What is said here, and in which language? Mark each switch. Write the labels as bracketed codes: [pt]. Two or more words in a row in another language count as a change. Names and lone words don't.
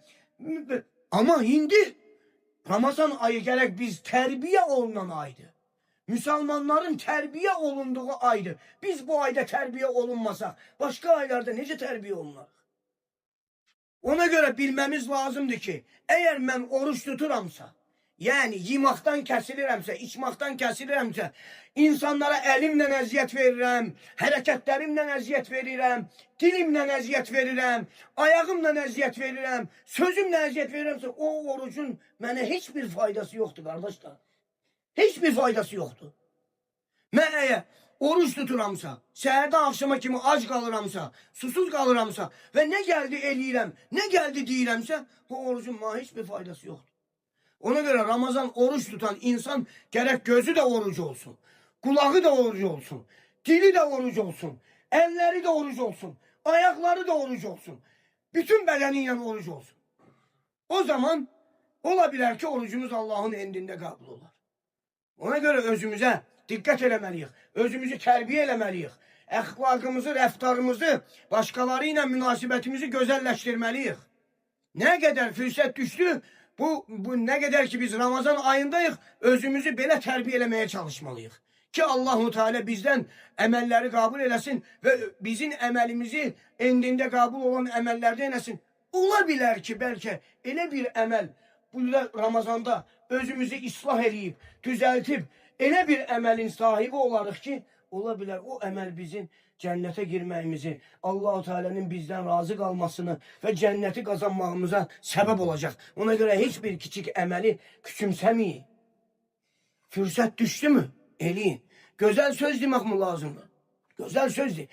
[tr] Ama şimdi Ramazan ayı gerek biz terbiye olunan aydı. Müslümanların terbiye olunduğu aydı. Biz bu ayda terbiye olunmasak başka aylarda nece terbiye olunur? Ona göre bilmemiz lazımdı ki eğer ben [az] oruç tuturamsa, yani yeməkdən kəsilirəmsə, içməkdən kəsilirəmsə, insanlara əlimlə əziyyət verirəm, hərəkətlərimlə əziyyət verirəm, dilimlə əziyyət verirəm, ayağımla əziyyət verirəm, sözümlə əziyyət verirəmsə, o orucun mənə heç bir faydası yoxdur, qardaşlar. Heç bir faydası yoxdur. Mən əgər oruç tuturamsa, səhərdən akşama kimi ac qalıramsa, susuz qalıramsa və nə gəldi eləyirəm, nə gəldi deyirəmsə, o orucun mənə heç bir faydası yoxdur. [tr] Ona göre Ramazan oruç tutan insan gerek gözü de oruç olsun, kulağı da oruç olsun, dili de oruç olsun, elleri de oruç olsun, ayakları da oruç olsun. Bütün bedeniyle oruç olsun. O zaman olabilir ki orucumuz Allah'ın indinde kabul olur. [az] Ona göre özümüze dikkat eləməliyik, özümüzü terbiye eləməliyik, əxlaqımızı, rəftarımızı, başkalarıyla münasibətimizi gözəlləşdirməliyik. Ne kadar fürsət düştü, bu ne kadar ki biz Ramazan ayındayıq, özümüzü belə tərbiyələməyə çalışmalıyıq. Ki Allahu Teala bizden əməlləri kabul eləsin və bizim əməlimizi endində kabul olan əməllərdə eləsin. Ola bilər ki, bəlkə elə bir əməl bu Ramazanda özümüzü islah edib, düzəltib, elə bir əməlin sahibi olarıq ki, ola bilər o əməl bizim cennete girməyimizi, Allah-u Teala'nın [tr] bizden razı kalmasını ve cenneti kazanmamıza sebep olacak. Ona göre hiçbir küçük emeli küçümsemeyin. Fırsat düştü mü? Eleyin. Güzel söz demek mi lazım? Güzel söz de.